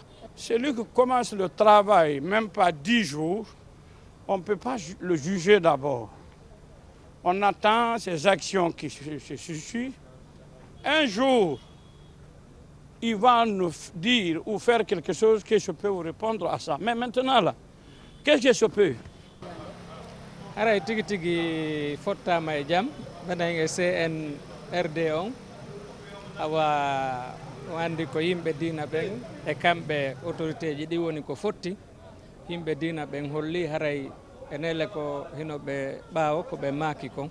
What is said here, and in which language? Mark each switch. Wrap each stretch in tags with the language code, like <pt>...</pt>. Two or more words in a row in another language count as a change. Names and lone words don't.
<fr>Celui qui commence le travail, même pas 10 jours, on ne peut pas le juger d'abord. On attend ces actions qui se suivent. Un jour, il va nous dire ou faire quelque chose que je peux vous répondre à ça. Mais maintenant, là, qu'est-ce que je peux?</fr> <ff>Haray tigi tigi fottama e jam mbaɗen e CNRD on awa wandi ko yimɓe diina ɓen e kamɓe autorité ji ɗi woni ko fotti yimɓe diina ɓen holli haray enele ko hino ɓe ɓaawo ko ɓe maaki kon</ff>